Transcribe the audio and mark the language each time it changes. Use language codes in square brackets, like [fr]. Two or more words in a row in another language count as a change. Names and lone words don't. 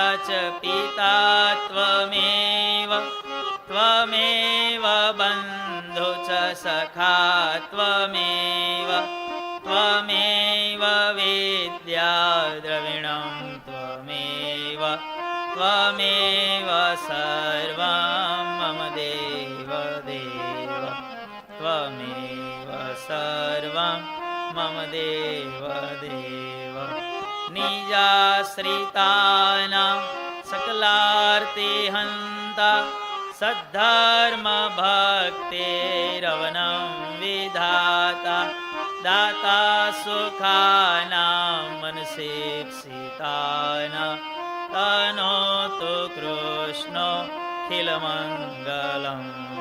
[sa] च पिता त्वमेव त्वमेव बन्धु च सखा त्वमेव त्वमेव विद्या द्रविणं त्वमेव त्वमेव सर्वं मम देव देव त्वमेव ત્વમેવ સર્વં મમ દેવ દેવ નિજાશ્રિતાનાં સકલાર્તિહંતા સદ્ધર્મ ભક્તિરવનં વિધાતા દાતા સુખાનાં મનસેપ્સિતાનાં તનોતુ કૃષ્ણો ખિલમંગલં